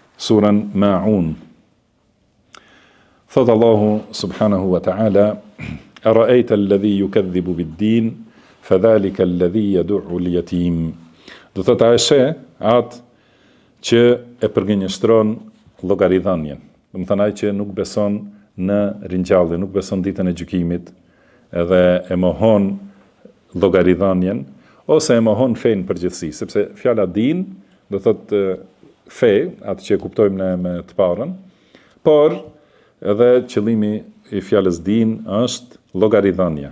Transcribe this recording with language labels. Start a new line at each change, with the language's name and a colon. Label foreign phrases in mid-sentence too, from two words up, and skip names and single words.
Albanian: surën Ma'un.
Arabic: Thot الله سبحانه وتعالى: "أرأيت الذي يكذب بالدين فذلك الذي يدع اليتيم."
Albanian: Do thot a atë që e përgënjeshtron llogaridhënien. Do të thonë ai që nuk beson në ringjallje, nuk beson ditën e gjykimit, edhe e mohon llogaridhënien ose e mohon fen përgjithësi, sepse fjala din do thot fe, atë që e kuptojmë ne me të parën, por edhe qëllimi i fjalës din është llogaridhënia.